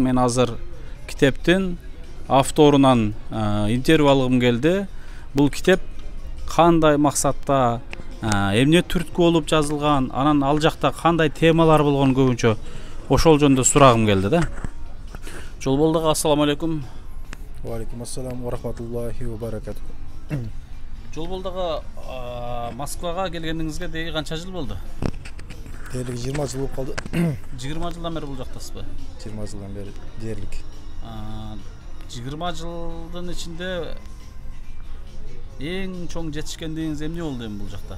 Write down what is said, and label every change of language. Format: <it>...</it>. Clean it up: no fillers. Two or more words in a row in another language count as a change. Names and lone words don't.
<ky>Мен азыр китептин авторунан интервью алгым келди. Бул китеп кандай максатта, эмне түрткү болуп жазылган, анан ал жакта кандай темалар болгон көбүнчө ошол жөнүндө сурагым келди да. Жолболду ага,</ky> <ar>السلام عليكم. وعليكم السلام ورحمة الله وبركاته.</ar> <ky>Жолболду ага, Москвага келгениңизге деги канча жыл болду? Дерлик 20 жыл болуп калды. 20 жылдан бери бул жактасызбы? 20 жылдан бери дерлик. 20 жылдын ичинде эң чоң жетишкендигиңиз эмне болду эми бул жакта?</ky>